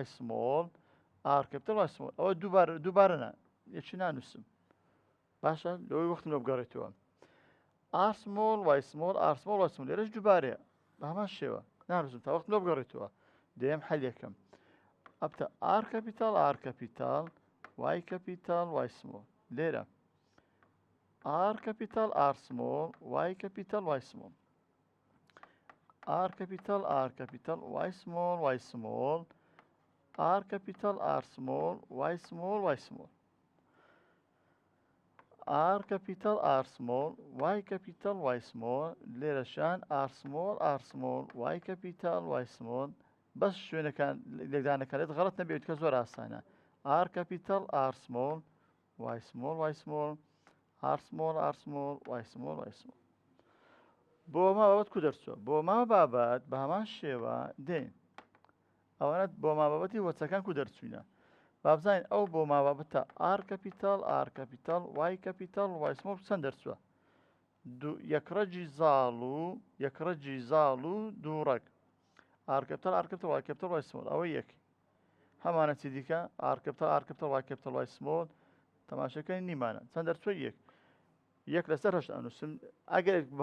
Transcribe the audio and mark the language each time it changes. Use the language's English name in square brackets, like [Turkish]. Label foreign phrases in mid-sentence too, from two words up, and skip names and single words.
[English] small R capital Y small [Central Kurdish] ئەوە دووبارەنە یەکی نانووسم باشە لەوەی وەختم لە بگەڕێتەوە [English] R small Y small R small Y small [Central Kurdish] لێرەش دووبارەیە بە هەمان شێوە نانووسم تا وەختم لە بگەڕێتەوە دەیەم حەل یەکەم ئەبتە [English] R capital Y capital Y small [Central Kurdish] لێرە [English] R capital R small Y capital Y small R capital Y small Y small R capital R small Y small Y small R capital R small Y capital Y [Central Kurdish] small لێرەشان [English] R small Y capital Y small [Central Kurdish] بەس شوێنەکان لێکدانەکانێت غەڵەت نەبێت کە زۆر ئاسانە [English] R capital R small Y small Y small R small Y small Y small [Central Kurdish] بۆ ما بابەت کو دەرچووە بۆ ما بابەت بە هەمان شێوە دێن ئەوانە بۆ ما بابەتی وەچەکان کو دەرچوینە با بزانین ئەو بۆ ما بابەتە [English] R capital Y capital Y small [Central Kurdish] چەند دەرچووە یەکڕەجی زاڵ و دووڕەک [English] R capital Y capital Y small [Central Kurdish] ئەوە یەک هەمانە چی دیکە [English] R capital Y capital Y small [Central Kurdish] تەماشەکەی نیمانە چەند دەرچووە یەک لەسەر هەشت ئەنووسم ئەگەر بە